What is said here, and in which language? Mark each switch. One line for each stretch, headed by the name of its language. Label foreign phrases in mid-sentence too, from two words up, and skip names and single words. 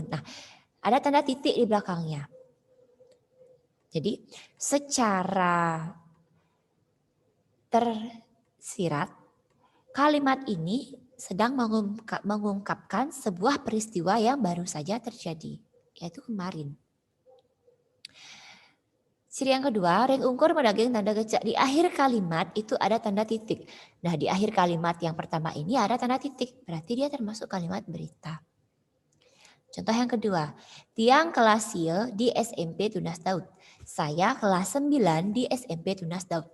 Indonesian: Nah, ada tanda titik di belakangnya. Jadi secara tersirat, kalimat ini sedang mengungkapkan sebuah peristiwa yang baru saja terjadi, yaitu kemarin. Ciri yang kedua,
Balinese: reng ungkur medaging tanda gecak.
Indonesian: Di akhir kalimat itu ada tanda titik. Nah, di akhir kalimat yang pertama ini ada tanda titik. Berarti dia termasuk kalimat berita. Contoh yang kedua,
Balinese: tiang kelas Y di SMP Tunas Daud.
Indonesian: Saya kelas 9 di SMP Tunas Daud.